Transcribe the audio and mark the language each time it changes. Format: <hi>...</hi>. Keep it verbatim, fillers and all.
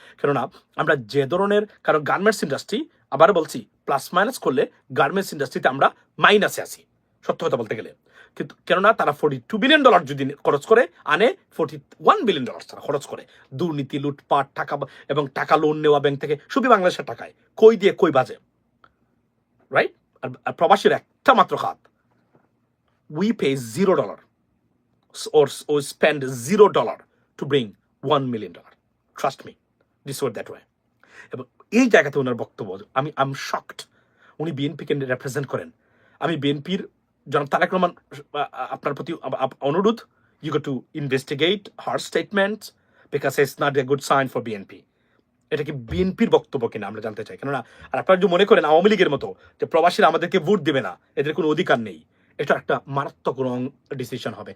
<bn>কেননা আমরা যে ধরনের, কারণ গার্মেন্টস ইন্ডাস্ট্রি, আবার বলছি প্লাস মাইনাস করলে গার্মেন্টস ইন্ডাস্ট্রিতে আমরা মাইনাসে আসি সত্য কথা বলতে গেলে, কিন্তু কেননা তারা</bn> <en>forty two billion dollar</en> <bn>যদি খরচ করে আনে,</bn> <en>forty one billion dollar</en> <bn>তারা খরচ করে দুর্নীতি, লুটপাট, টাকা এবং টাকা লোন নেওয়া ব্যাংক থেকে, শুধু বাংলাদেশের টাকায় কই দিয়ে কই বাজে, রাইট? আর প্রবাসীর একটা মাত্র খাত,</bn> <en>We pay zero dollar or or spend zero dollar to bring one million dollar. Trust me, this or that way.</en> <bn>এবং এই জায়গাতে ওনার বক্তব্য, আমি</bn> <en>Am shocked.</en> <bn>উনি বিএনপিকে রিপ্রেজেন্ট করেন, আমি বিএনপির জনাব তারেক রহমান আ- আ- আপনার প্রতি আ- আ- অনুরোধ,</bn> <en>You go to investigate her statement because it's not a good sign for BNP.</en> <bn>এটা কি বিএনপির বক্তব্য কিনা আমরা জানতে চাই, কেননা আর আপনারা যদি মনে করেন আওয়ামী লীগের মতো যে প্রবাসীরা আমাদেরকে ভোট দেবে না, এদের কোনো অধিকার নেই, এটা একটা মারাত্মক</bn> <en>wrong decision</en> <bn>হবে।</bn>